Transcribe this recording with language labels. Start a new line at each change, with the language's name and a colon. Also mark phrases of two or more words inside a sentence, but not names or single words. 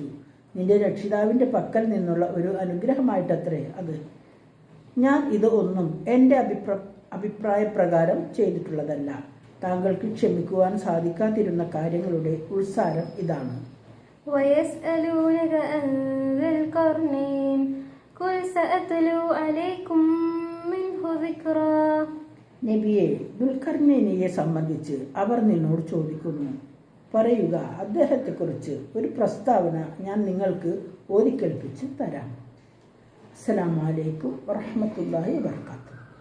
Malayalam: നിന്റെ രക്ഷിതാവിൻ്റെ പക്കൽ നിന്നുള്ള ഒരു അനുഗ്രഹമായിട്ടത്രേ അത്. ഞാൻ ഇത് ഒന്നും എൻ്റെ അഭിപ്രായപ്രകാരം ചെയ്തിട്ടുള്ളതല്ല. താങ്കൾക്ക് ക്ഷമിക്കുവാൻ സാധിക്കാതിരുന്ന കാര്യങ്ങളുടെ ഉത്സാരം ഇതാണ്.
Arabic: ويسألونك عن ذي القرنين قل سأتلو عليكم منه ذكرا.
Malayalam: നബിയെ, ദുൽഖർനൈനിയെ സംബന്ധിച്ച് അവർ നിന്നോട് ചോദിക്കുന്നു. പറയുക, അദ്ദേഹത്തെക്കുറിച്ച് ഒരു പ്രസ്താവന ഞാൻ നിങ്ങൾക്ക് ഓതിക്കേൾപ്പിച്ച് തരാം.
Arabic: السلام عليكم ورحمة الله وبركاته.